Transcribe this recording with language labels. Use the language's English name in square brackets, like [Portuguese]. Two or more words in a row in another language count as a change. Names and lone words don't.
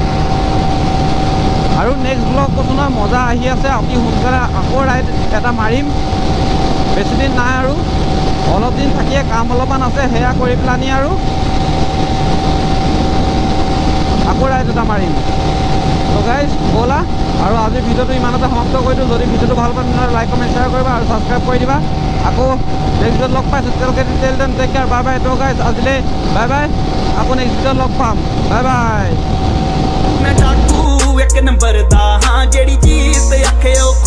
[Assamese] আৰু [English] next blog [Assamese] কৈছোঁ নহয় মজা আহি আছে অতি সোনকালে আকৌ ৰাইড এটা মাৰিম বেছি দিন নাই আৰু অলপ দিন থাকিয়ে কাম অলপমান আছে সেয়া কৰি পেলানি আৰু আকৌ ৰাইড এটা মাৰিম [English] so guys [Assamese] ব'লা আৰু আজিৰ ভিডিঅ'টো ইমানতে সমাপ্ত কৰি দিওঁ যদি ভিডিঅ'টো ভাল পায় তেনেহ'লে [English] like comment share [Assamese] কৰিবা আৰু ছাবস্ক্ৰাইব কৰি দিবা আকৌ [English] next video [Assamese] লগ পাইছোঁ তেতিয়ালৈকে [English] take care bye bye so guys [Assamese] আজিলৈ [English] bye bye [Assamese] আকৌ [English] next video [Assamese] লগ পাম [English] bye bye [Punjabi] ਮੈਂ ਚਾਕੂ ਇੱਕ ਨੰਬਰ ਦਾ ਹਾਂ ਜੇੜੀ ਚੀਜ਼ ਤੇ ਆਖੇ